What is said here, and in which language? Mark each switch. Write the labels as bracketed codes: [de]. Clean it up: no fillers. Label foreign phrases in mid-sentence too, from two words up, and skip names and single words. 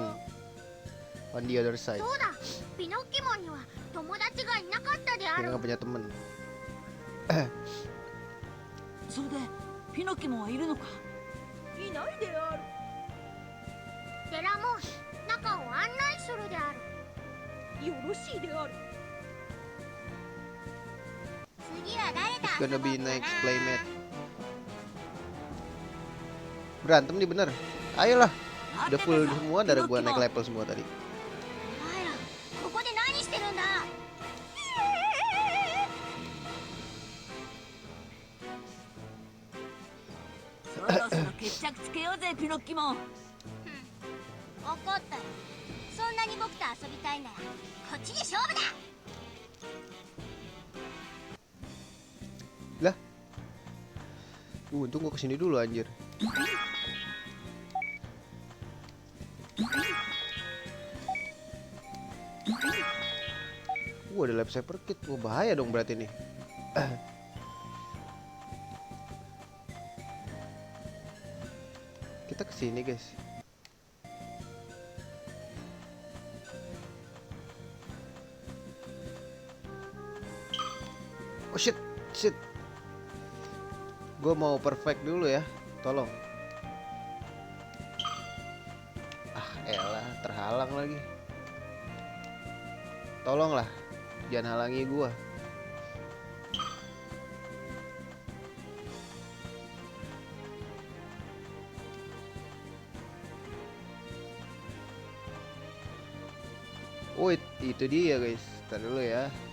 [en] On the other side. [id] Dia nggak punya temen. [ja] それでピノキモはいるのか？いないである。デラモン、中を案内するである。よろしいである。次は誰だ？ [en] It's gonna be next playmate. [id] Berantem nih bener. Ayolah. Udah full semua, darah gua naik level semua tadi. [ja] お前ら、ここで何してるんだ？そろそろ決着つけようぜピノキモ。怒ったよ。そんなに僕と遊びたいならこっちで勝負だ。 [id] Lah. Untung gua kesini dulu anjir. Ada lab [en] cyber kit. [id] Wah, bahaya dong berarti nih. Kita kesini guys. [en] Oh shit, shit. [id] Gue mau perfect dulu ya, tolong. Ah, elah, terhalang lagi. Tolonglah, jangan halangi gua. Oh, itu dia guys. Ntar dulu ya.